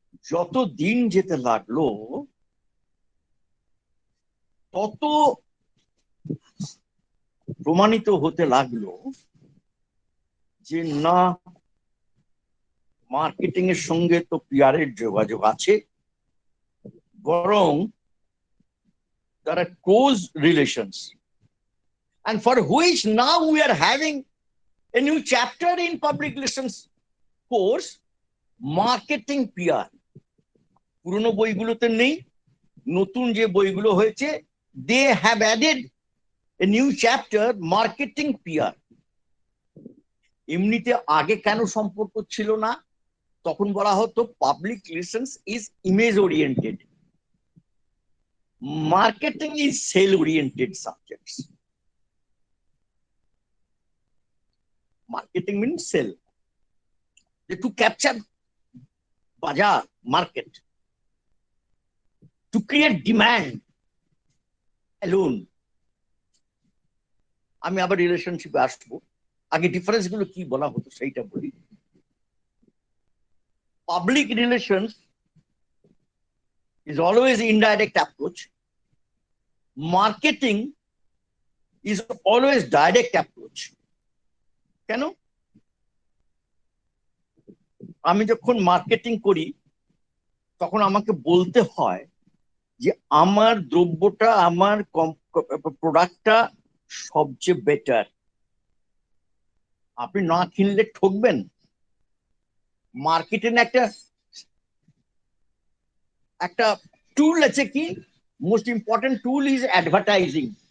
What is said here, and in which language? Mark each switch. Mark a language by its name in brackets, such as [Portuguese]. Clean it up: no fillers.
[Bangla] যত দিন যেতে লাগলো তত প্রমাণিত হতে লাগলো যে না, মার্কেটিং এর সঙ্গে তো পিআর এর যোগাযোগ আছে, বরং তারা close relations. [English] And for which now we are having a new chapter in public relations course, marketing PR. [Bangla] পুরনো বইগুলোতে নেই, নতুন যে বইগুলো হয়েছে, [English] they have added a new chapter, marketing PR. [Bangla] এমনিতে আগে কেন সম্পর্ক ছিল না? তখন বলা হতো [English] Public relations is image oriented, marketing is sale oriented subjects. Marketing means sell, to capture bazaar, market, to create demand alone. [Bangla] আমি আবার রিলেশনশিপে আসবো, আগে ডিফারেন্স গুলো কি বলা হতো সেইটা বলি। [English] Public relations is always indirect approach. Marketing is always direct approach. [Bangla] কেন? আমি যখন মার্কেটিং করি তখন আমাকে বলতে হয় যে আমার দ্রব্যটা, আমার প্রোডাক্টটা সবচেয়ে বেটার। আপনি না কিনলে ঠকবেন। মার্কেটিং একটা একটা টুল আছে, কি [English] Most important tool is advertising.